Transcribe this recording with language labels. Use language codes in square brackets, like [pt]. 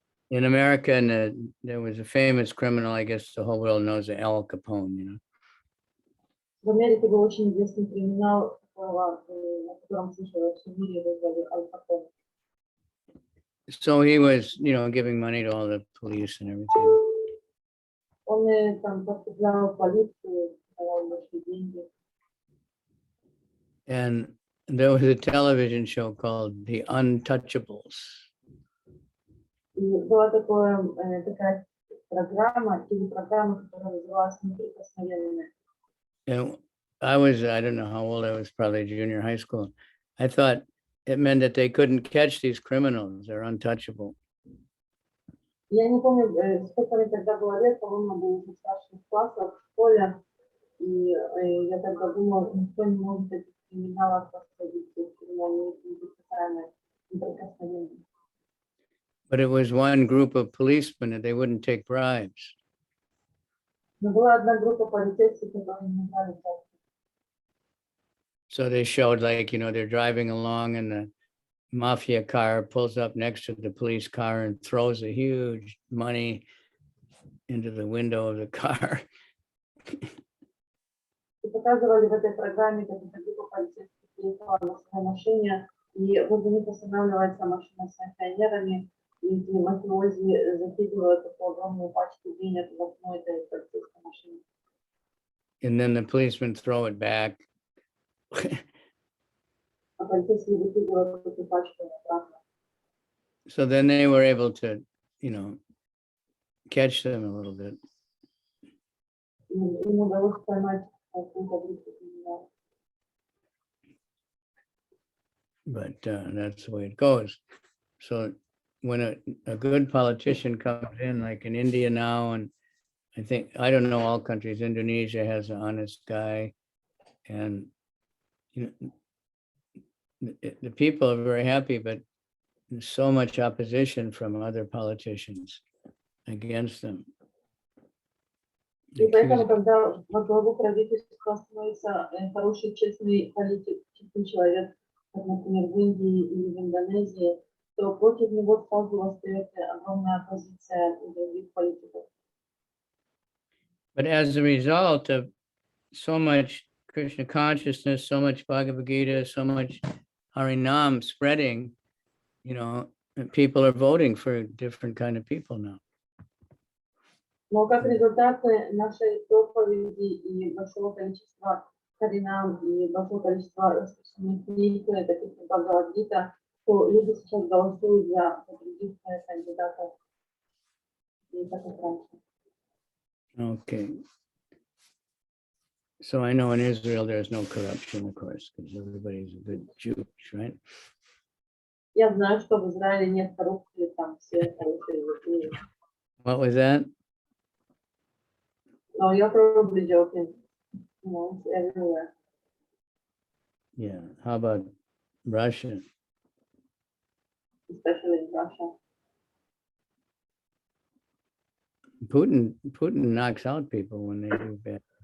[en] In America, and there was a famous criminal, I guess the whole world knows, Al Capone, [ru] В Америке был очень известный криминал, о котором слышали во всем мире, его звали Аль Капоне. [en] So he was, giving money to all the police and everything. [ru] Он там подкуплял полицию, давал большие деньги. [en] And there was a television show called The Untouchables. [ru] И была такая программа, телепрограмма, которая называлась «Неприкосновенная». [en] And I don't know how old I was, probably junior high school. I thought it meant that they couldn't catch these criminals. They're untouchable. [ru] Я не помню, сколько мне тогда было лет, по-моему, был уже в старших классах в школе, и я тогда думала, никто не может этих криминалов посадить, почему они неприкосновенные. [en] But it was one group of policemen that they wouldn't take bribes. [ru] Но была одна группа полицейских, которые не брали взятки. [en] So they showed, they're driving along and the mafia car pulls up next to the police car and throws a huge money into the window of the car. [ru] И показывали в этой программе, как эта группа полицейских приехала на своей машине, и возле них останавливается машина с пионерами, и эти мафиози закидывают такую огромную пачку денег в окно этой полицейской машины. [en] And then the policemen throw it back. [ru] А полицейские выкидывают эту пачку обратно. [en] So then they were able to, catch them a little bit. [ru] И им удалось поймать какую-то группу криминалов. [en] But that's the way it goes. So when a good politician comes in, like in India now, and I don't know all countries, Indonesia has an honest guy, and the people are very happy, but there's so much opposition from other politicians against them. [ru] И поэтому, когда во главу правительства становится хороший, честный политик, честный человек, как, например, в Индии или в Индонезии, то против него сразу восстает огромная оппозиция других политиков. [en] But as a result of so much Krishna consciousness, so much Bhagavad Gita, so much Harinam spreading, people are voting for different kind of people now. [ru] Но как результат нашей проповеди и большого количества харинам и большого количества распространенных книг, таких как Бхагавад-гита, то люди сейчас голосуют за других кандидатов. И так как раньше. [en] Okay. So I know in Israel there's no corruption, of course, because everybody's a good Jew, right? [ru] Я знаю, что в Израиле нет коррупции, там все хорошие евреи. [en] What was that? No, you're probably joking. No, it's everywhere. Yeah. How about Russia? Especially in Russia. Putin knocks out people when they do bad.